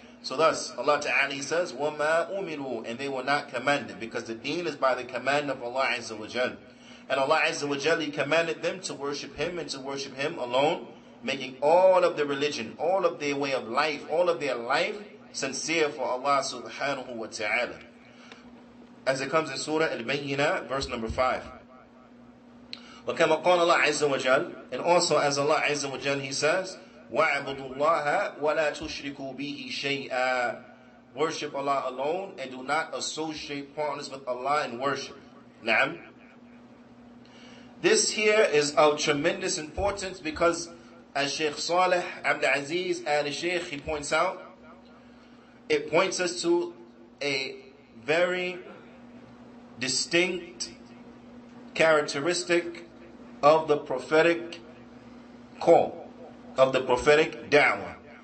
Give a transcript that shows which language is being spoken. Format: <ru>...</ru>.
<en>So thus, Allah Ta'ala, He says,</en> <ar>وَمَا أُمِرُوا,</ar> <en>and they were not commanded, because the deen is by the command of Allah Azza wa Jal. And Allah Azza wa Jal, He commanded them to worship Him and to worship Him alone, making all of the religion, all of their way of life, all of their life sincere for Allah subhanahu wa ta'ala. As it comes in Surah Al-Bayyinah, verse number 5.</en> <ar>وَكَمَا قَالَ اللَّهُ عَزَّ وَجَلَّ,</ar> <en>and also as Allah Azza wa Jal, He says,</en> <ar>وَاعْبُدُوا اللَّهَ وَلَا تُشْرِكُوا بِهِ شَيْئًا.</ar> <en>Worship Allah alone and do not associate partners with Allah in worship. Naam. This here is of tremendous importance because as Shaykh Salih Abdis al-Shaykh, he points out, it points us to a very distinct characteristic of the prophetic call, of the prophetic da'wah.</en>